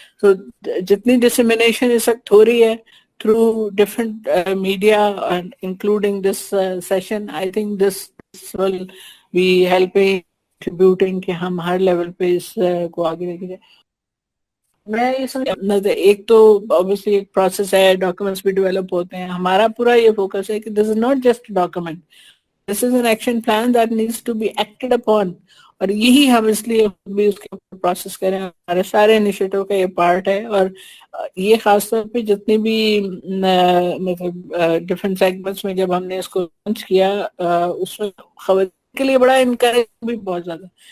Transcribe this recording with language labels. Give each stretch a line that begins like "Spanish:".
Urdu: تو جتنی ڈسیمینیشن اس وقت ہو رہی ہے
English: through different media and including this session, I think this will be helping contributing
Urdu: کہ ہم ہر لیول پہ اس کو آگے لے کے جائیں. میں یہ سمجھ ایک تو obviously ایک پروسیس ہے, ڈاکومنٹس بھی ڈیولپ ہوتے ہیں. ہمارا پورا یہ فوکس ہے کہ
English: this is not just a document, this is an action plan that needs to be acted upon.
Urdu: اور یہی ہم اس لیے بھی اس کے پروسیس کریں, ہمارے سارے انیشیٹو کا یہ پارٹ ہے. اور یہ خاص طور پہ جتنی بھی مطلب ڈفرینٹ سیگمنٹس میں جب ہم نے اس کو لانچ کیا اس میں خواتین کے لیے بڑا انکریج بھی بہت زیادہ.